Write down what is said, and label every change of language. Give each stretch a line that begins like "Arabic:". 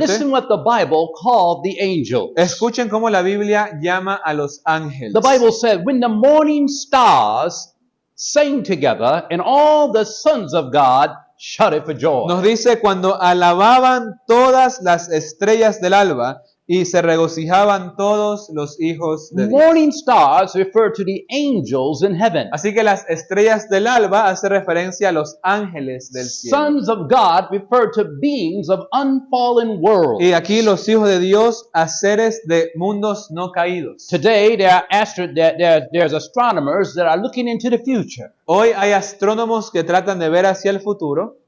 English: listen what the Bible called the angels.
Spanish: Escuchen cómo la Biblia llama a los ángeles.
English: The Bible said, when the morning stars sang together, and all the sons of God shouted for joy.
Spanish: Nos dice cuando alababan todas las estrellas del alba y se regocijaban todos los hijos de Dios.
English: Morning stars refer to the angels in heaven.
Spanish: Así que las estrellas del alba hace referencia a los ángeles del cielo.
English: Sons of God refer to beings of unfallen worlds.
Spanish: Y aquí los hijos de Dios a seres de mundos no caídos.
English: Today, there's astronomers that are looking into the future.
Spanish: Hoy hay astrónomos que tratan de ver hacia el futuro.